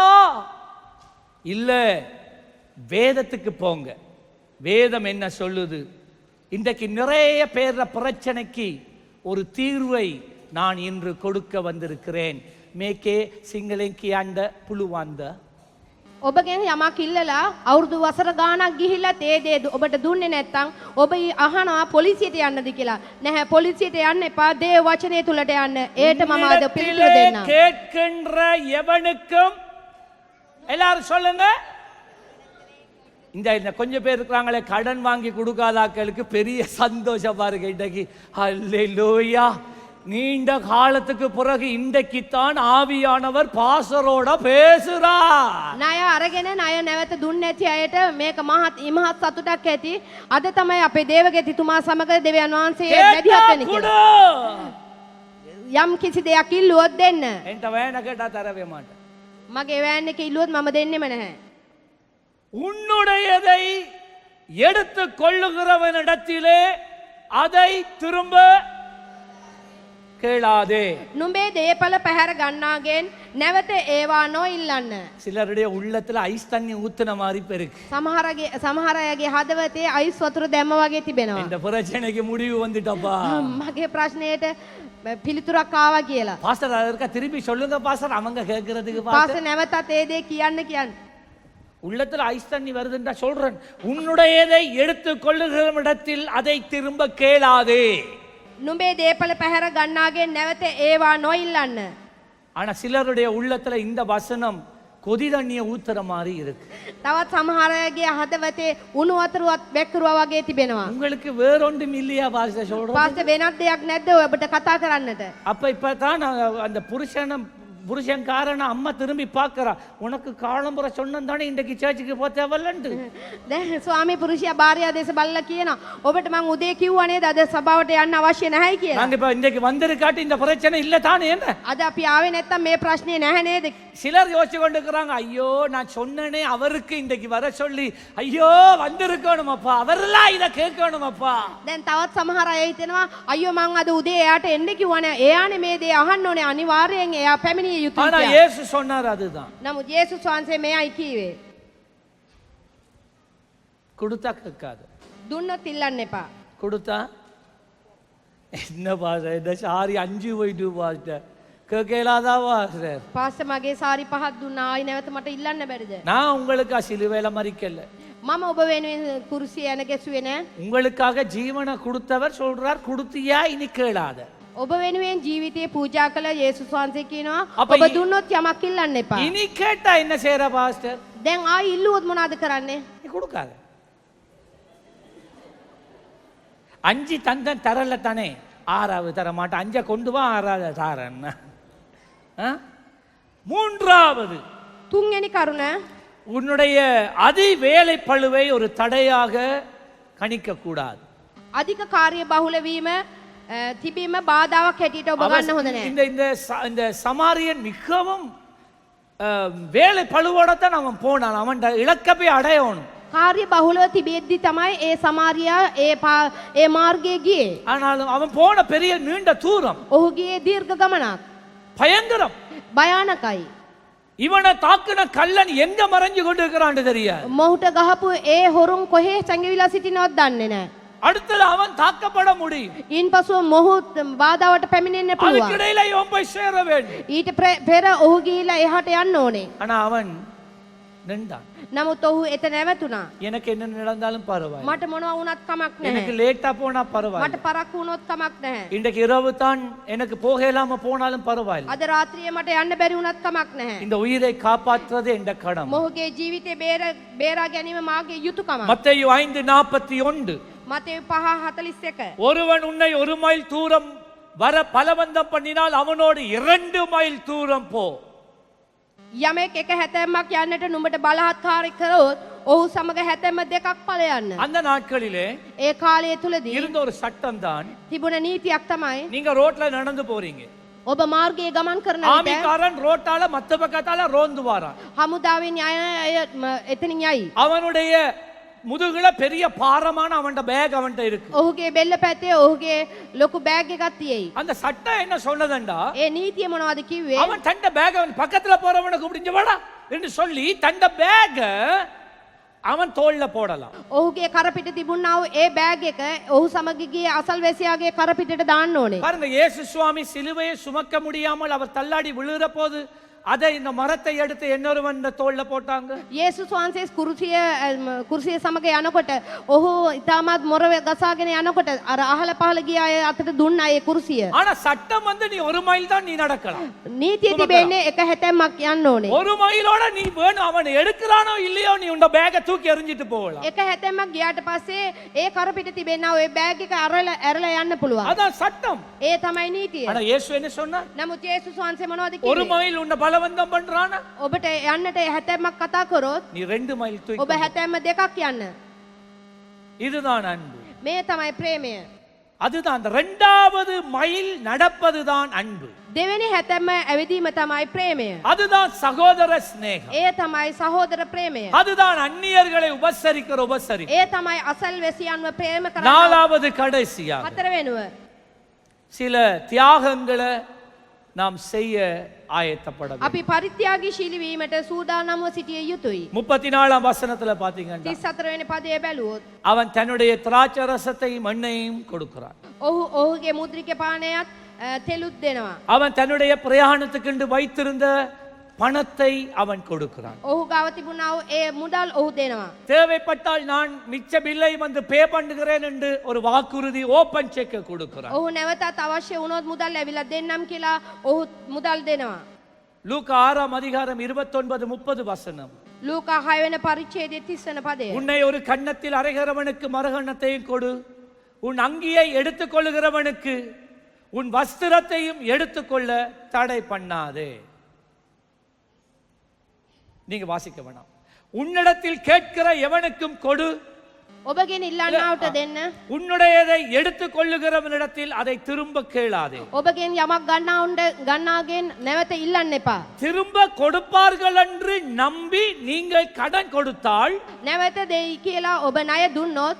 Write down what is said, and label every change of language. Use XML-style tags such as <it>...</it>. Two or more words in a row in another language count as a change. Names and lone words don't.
<ta>இல்ல, வேதத்துக்கு போங்க. வேதம் என்ன சொல்லுது? இன்றைக்கு நிறைய பேர பிரச்சனைக்கு ஒரு தீர்வை நான் இன்று கொடுக்க வந்திருக்கிறேன். மேக்கே சிங்களேங்கி ஆண்ட புழுவாந்த</ta> <si>ඔබගෙන් යමක් ඉල්ලලා අවුරුදු වසර ගාණක් ගිහිල්ලා තේ දේ ඔබට දුන්නේ නැත්නම් ඔබ අහනවා පොලිසියට යන්නද කියලා. නැහැ, පොලිසියට යන්න එපා. දේ වචනේ තුලට යන්න. ඒට මම අද පිළිතුර දෙන්නම්.</si> <ta>கேட்கின்ற எவனுக்கும் எல்லாரும் சொல்லுங்க. இந்த கொஞ்சம் பேர் இருக்கிறாங்களே கடன் வாங்கி கொடுக்காதாக்களுக்கு பெரிய சந்தோஷம் பாருங்க. இன்றைக்கு அல்லேலூயா, நீண்ட காலத்துக்கு பிறகு இன்றைக்குத்தான் ஆவியானவர் பாசரோட பேசுறார்.</ta> <si>ණය අරගෙන ණය නැවත දුන්නේ නැති අයට මේක මහත් සතුටක් ඇති. අද තමයි අපේ දේවගතිතුමා සමග දෙවියන් වහන්සේ මැදිහත් වෙන්නේ කියලා. යම් කිසි දෙයක් ඉල්ලුවොත් දෙන්න.</si> <ta>என்கிட்ட வேணா கேட்டா தரவே மாட்டேன்.</ta> <si>මගේ වෑන් එක ඉල්ලුවොත් මම දෙන්නෙම නැහැ.</si> <ta>உன்னுடையதை எடுத்து கொள்ளுகிறவனிடத்திலே அதை திரும்ப கேளாதே.</ta> <si>නුඹේ දේපල පැහැර ගන්නාගෙන් නැවත ඒවා නොඉල්ලන්න.</si> <ta>சிலருடைய உள்ளத்துல ஐஸ் தண்ணி ஊத்துன மாதிரி பெருக்கு.</ta> <si>සමහර අයගේ හදවතේ අයිස් වතුර දැම්ම වගේ තිබෙනවා.</si> <ta>இந்த பிரச்சனைக்கு முடிவு வந்துட்டப்பா.</ta> <si>මගේ ප්‍රශ්නයට පිළිතුරක් ආවා කියලා.</si> <ta>பாஸ்டர் அதற்க திருப்பி சொல்லுங்க பாஸ்டர், அவங்க கேட்கிறதுக்கு</ta> <si>පාස නැවතත් ඒ දේ කියන්න.</si> <ta>உள்ளத்துல ஐஸ் தண்ணி வருதுன்றா சொல்றேன். உன்னுடையதை எடுத்து கொள்ளுகிறவனிடத்தில் அதை திரும்ப கேளாதே.</ta> <si>නුඹේ දේපල පැහැර ගන්නාගෙන් නැවත ඒවා නොඉල්ලන්න.</si> <ta>ஆனா சிலருடைய உள்ளத்துல இந்த வசனம் கொதி தண்ணியை ஊத்துற மாதிரி இருக்கு.</ta> <si>තවත් සමහර අයගේ හදවතේ උණු වතුරවත් වැක්කුරුවා වගේ තිබෙනවා.</si> <ta>உங்களுக்கு வேறொன்றும் இல்லையா பாஸ்டர் சொல்றேன்?</ta> <si>පාස වෙනත් දෙයක් නැද්ද ඔබට கதா කරන්නට?</si> <ta>அப்ப இப்பதான் அந்த புருஷன்காரன அம்மா திரும்பி பார்க்கறா. உனக்கு காலம்புற சொன்னேன் தானே இன்றைக்கு சர்ச்சுக்கு போ தேவலண்டு.</ta> <si>දැන් ස්වාමී පුරුෂයා භාර්යාව දේශ බලලා කියනවා ඔබට මං උදේ කිව්වා නේද අද සභාවට යන්න අවශ්‍ය නැහැයි කියලා.</si> <ta>நாங்க இப்ப இன்றைக்கு வந்திருக்காட்டி இந்த பிரச்சனை இல்ல தானே என்ன?</ta> <si>අද අපි ආවේ නැත්තම් මේ ප්‍රශ්නේ නැහැ නේද?</si> <ta>சிலர் யோசிச்சு கொண்டு இருக்கிறாங்க, ஐயோ நான் சொன்னனே அவருக்கு இன்றைக்கு வர சொல்லி, ஐயோ வந்திருக்கணும் அப்பா, அவரெல்லாம் இத கேட்கணும் அப்பா.</ta> <si>දැන් තවත් සමහර අය හිතනවා අයියෝ මං අද උදේ එයාට එන්න කිව්වනේ. එයානේ මේ දේ අහන්න ඕනේ. අනිවාර්යෙන් එයා පැමිණිය යුතුයි</si> <ta>ஆனா</ta> <si>කියලා.</si> <ta>இயேசு சொன்னார் அதுதான்.</ta> <si>නමුත් යේසුස් වහන්සේ මෙයයි කීවේ.</si> <ta>கொடுத்தா கேட்காது.</ta> <si>දුන්නොත් ඉල්ලන්න එපා.</si> <ta>கொடுத்தா என்ன பாஸ்டர், இந்த சாரி 5 போயிட்டு பாஸ்டர் கேட்கலாதா பாஸ்டர்?</ta> <si>පාස්ටර් මගේ සාරි පහක් දුන්නා. ආයි නැවත මට ඉල්ලන්න බැරිද?</si> <ta>நான் உங்களுக்கா சிலுவையில மறிக்கல.</ta> <si>මම ඔබ වෙනුවෙන් කුරුසිය යන ගැසුවේ නෑ.</si> <ta>உங்களுக்காக ஜீவனை கொடுத்தவர் சொல்றார், கொடுத்தியா இனி கேளாத.</ta> <si>ඔබ වෙනුවෙන් ජීවිතේ පූජා කළ යේසුස් වහන්සේ කියනවා අප ඔබ දුන්නොත් යමක් ඉල්ලන්න එපා.</si> <ta>இனி கேட்டா என்ன செய்யற பாஸ்டர்?</ta> <si>දැන් ආයි ඉල්ලුවොත් මොනවද කරන්නේ?</si> <ta>நீ கொடுக்காத. 5 தந்தன் தரல தானே, 6வது தர மாட்டேன். 5 கொண்டு வா, 6வது தாரன். மூன்றாவது,</ta> <si>තුන්වෙනි කරුණ</si> <ta>உன்னுடைய அதி வேலை பளுவை ஒரு தடையாக கணிக்க கூடாது.</ta> <si>අධික කාර්ය බහුල වීම තිබීම බාධාවක් හැටියට ඔබ ගන්න හොඳ නෑ.</si> <ta>இந்த சமாரியன் மிகவும் வேலை பழுவோட தான் அவன் போனான். அவன் இலக்க போய் அடையணும்.</ta> <si>කාර්ය බහුලව තිබෙද්දි තමයි ඒ සමාරියා ඒ මාර්ගයේ ගියේ.</si> <ta>ஆனாலும் அவன் போன பெரிய நீண்ட தூரம்</ta> <si>ඔහු ගියේ දීර්ඝ ගමනක්.</si> <ta>பயங்கரம்.</ta> <si>භයානකයි.</si> <ta>இவனை தாக்குன கள்ளன் எங்க மறைஞ்சு கொண்டு இருக்கிறான்னு தெரியாது.</ta> <si>මොහුට ගහපු ඒ හොරුන් කොහේ සැඟවිලා සිටිනවද දන්නේ නැහැ.</si> <ta>அடுத்தது அவன் தாக்கப்பட முடியும்.</ta> <si>ඉන්පසුව මොහු බාධාවට පැමිණෙන්න පුළුවන්.</si> <ta>அதுக்கிடையில இவன் போய் சேர வேண்டும்.</ta> <si>ඊට පෙර ඔහු ගිහිලා එහාට යන්න ඕනේ.</si> <ta>ஆனா அவன் நின்றான்.</ta> <si>නමුත් ඔහු එතන නැවතුණා.</si> <ta>எனக்கு என்ன நடந்தாலும் பரவாயில்லை,</ta> <si>මට මොනවා වුණත් කමක්</si> <ta>எனக்கு</ta> <si>නැහැ.</si> <ta>லேட்டா போனா</ta> <si>මට</si> <ta>பரவாயில்லை,</ta> <si>පරක්කු வුණොත් කමක් නැහැ.</si> <ta>இன்றைக்கு இரவு தான் எனக்கு போக இல்லாம போனாலும் பரவாயில்லை,</ta> <si>අද රාත්‍රියේ මට යන්න බැරි වුණත් කමක් නැහැ.</si> <ta>இந்த உயிரை காப்பாற்றுவது என்ற கடமை.</ta> <si>මොහුගේ ජීවිතේ බේරා ගැනීම මාගේ යුතුයකමක්.</si> <ta>மத்தேயு 5:41</ta> <si>මතෙව් 5:41.</si> <ta>ஒருவன் உன்னை 1 மைல் தூரம் வர பலவந்தம் பண்ணினால் அவனோடு 2 மைல் தூரம் போ.</ta> <si>යමෙක් එක හැතැම්මක් යන්නට නුඹට බලහත්කාරී කරොත් ඔහු සමග හැතැම්ම දෙකක් ඵල යන්න.</si> <ta>அந்த நாட்களிலே</ta> <si>ඒ කාලය තුලදී</si> <ta>இருந்த ஒரு சட்டம் தான்,</ta> <si>තිබුණ නීතියක් තමයි</si> <ta>நீங்க ரோட்ல நடந்து போறீங்க,</ta> <si>ඔබ මාර්ගයේ ගමන් කරන විට</si> <ta>ஆமிக்காரன் ரோட்டால மத்த பக்கத்தால ரோந்து வாரான்,</ta> <si>හමුදාවෙන් අය එතනින් යයි.</si> <ta>அவனுடைய முதுகுல பெரிய பாரமான அவன்ட பேக் அவன்ட இருக்கு.</ta> <si>ඔහුගේ බෙල්ල පැත්තේ ඔහුගේ ලොකු බෑග් එකක් තියෙයි.</si> <ta>அந்த சட்டம் என்ன சொன்னதண்டா,</ta> <si>ඒ නීතිය මොනවද කිව්වේ?</si> <ta>அவன் தண்ட பேக் அவன் பக்கத்துல போறவனை கூப்பிட்டு வாடா என்று சொல்லி தண்ட பேக் அவன் தோள்ல போடலாம்.</ta> <si>ඔහුගේ කරපිට තිබුණා වූ ඒ බෑග් එක ඔහු සමග ගියේ අසල්වැසියාගේ කරපිටට දාන්න ඕනේ.</si> <ta>பாருங்க, இயேசு சுவாமி சிலுவையை சுமக்க முடியாமல் அவர் தள்ளாடி விழுகிற போது அதை இந்த மரத்தை எடுத்து இன்னொருவன் தோள்ல போட்டாங்க.</ta> <si>යේසුස් වහන්සේ කුරුසිය සමග යනකොට ඔහු ඉතාමත් මොරව ගසාගෙන යනකොට අර අහල පහල ගිය අය අතට දුන්නා ඒ කුරුසිය.</si> <ta>ஆனா சட்டம் நீ 1 மைல் தான் நீ நடக்கலாம்.</ta> <si>නීතිය තිබෙන්නේ එක හැතැම්මක් යන්න ඕනේ.</si> <ta>1 மைலோட நீ வேணும், அவன் எடுக்கிறானோ இல்லையோ நீ உண்ட பேக்கை தூக்கி எறிஞ்சிட்டு போகலாம்.</ta> <si>එක හැතැම්මක් ගියාට පස්සේ ඒ කරපිට තිබෙනා ඔය බෑග් එක ඇරලා යන්න පුළුවන්.</si> <ta>அதான் சட்டம்.</ta> <si>ඒ තමයි නීතිය.</si> <ta>ஆனா இயேசு என்ன சொன்னார்?</ta> <si>නමුත් යේසුස් වහන්සේ මොනවද 1 කිව්වේ?</si> <ta>மைல் உன்னை பலவந்தம் பண்றானா,</ta> <si>ඔබට යන්නට හැතැම්මක් කතා කරොත්</si> <ta>நீ 2 மைல் தூக்கி.</ta> <si>ඔබ හැතැම්ම දෙකක් යන්න.</si> <ta>இதுதான் அன்பு.</ta> <si>මේ තමයි ප්‍රේමය.</si> <ta>அதுதான் அந்த 2வது மைல் நடப்பதுதான் அன்பு.</ta> <si>දෙවෙනි හැතැම්ම ඇවිදීම තමයි ප්‍රේමය.</si> <ta>அதுதான் சகோதர சிநேகம்.</ta> <si>ඒ තමයි සහෝදර ප්‍රේමය.</si> <ta>அதுதான் அந்நியர்களை உபசரிக்கிற உபசரிப்பு.</ta> <si>ඒ තමයි අසල්වැසියන්ව ප්‍රේම කරන</si> <ta>4வது கடைசியாக</ta> <si>හතර වෙනුව.</si> <ta>சில தியாகங்களை நாம் செய்ய ஆயத்தப்பட வேண்டும்.</ta> <si>අපි පරිත්‍යාගීශීලී වීමට සූදානම්ව සිටිය යුතුයි.</si> <ta>34ஆம் வசனத்துல பாத்தீங்கன்னா</ta> <si>34 වෙනි පදයේ බැලුවොත්</si> <ta>அவன் தன்னுடைய திராட்சை ரசத்தையும் எண்ணெயையும் கொடுக்கிறான்.</ta> <si>ඔහුගේ මුද්‍රික පානයත් තෙලුත් දෙනවා.</si> <ta>அவன் தன்னுடைய பிரயாணத்துக்கு வைத்திருந்த பணத்தை அவன் கொடுக்கிறான்.</ta> <si>ඔහු ගාව තිබුණා වූ ඒ මුදල් ඔහු දෙනවා.</si> <ta>தேவைப்பட்டால் நான் மிச்ச</ta> <en>bill pay</en> <ta>பண்ணுகிறேன் என்று ஒரு வாக்குறுதி</ta> <en>open check</en> <ta>கொடுக்கிறான்.</ta> <si>ඔහු නැවතත් අවශ්‍ය වුණොත් මුදල් ඇවිල්ලා දෙන්නම් කියලා ඔහු මුදල් දෙනවා.</si> <ta>லூக்கா 6ஆம் அதிகாரம் 29-30 வசனம்.</ta> <si>ලූකා 6 වෙනි පරිච්ඡේදයේ 30 වෙනි පදය.</si> <ta>உன்னை ஒரு கன்னத்தில் அறைகிறவனுக்கு மறுகன்னத்தையும் கொடு, உன் அங்கியை எடுத்துக் கொள்ளுகிறவனுக்கு உன் வஸ்திரத்தையும் எடுத்துக்கொள்ள தடை பண்ணாதே. நீங்க வாசிக்க வேணாம். உன்னிடத்தில் கேட்கிற எவனுக்கும் கொடு,</ta> <si>ඔබගෙන් ඉල්ලන්නවට දෙන්න.</si> <ta>உன்னுடையதை எடுத்துக் கொள்ளுகிறவனிடத்தில் அதை திரும்ப கேளாதே.</ta> <si>ඔබගෙන් යමක් ගන්නාගෙන් නැවත ඉල්ලන්න එපා.</si> <ta>திரும்ப கொடுப்பார்கள் என்று நம்பி நீங்கள் கடன் கொடுத்தால்</ta> <si>නැවත දෙයි කියලා ඔබ ණය දුන්නොත්</si>